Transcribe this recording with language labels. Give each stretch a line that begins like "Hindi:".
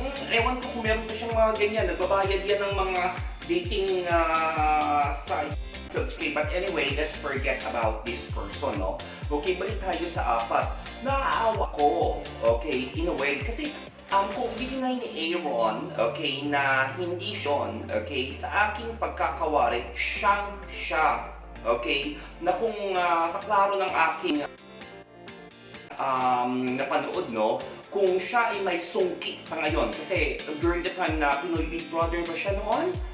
Filipino: Ewan ko kung meron pa siyang mga ganyan. Nagbabayad yan ng mga dating sites.
English: Okay, but anyway, let's forget about this person, no?
Filipino: Okay, balik tayo sa apat. Naaawa ko, okay,
English: in a way,
Filipino: kasi kung ibigay ni Aaron, okay, na hindi siya, okay, sa aking pagkakawari, siya, okay, na kung sa klaro ng aking napanood, no, kung siya ay may sungkit pa ngayon, kasi
English: during the time
Filipino: na Pinoy Big Brother ba siya noon?